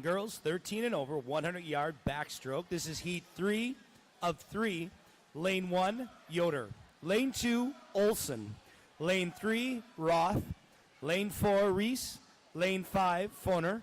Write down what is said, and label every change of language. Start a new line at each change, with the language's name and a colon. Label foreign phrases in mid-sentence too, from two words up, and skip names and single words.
English: Girls 13 and over, 100-yard backstroke. This is heat 3 of 3. Lane 1, Yoder. Lane 2, Olson. Lane 3, Roth. Lane 4, Reese. Lane 5, Foner.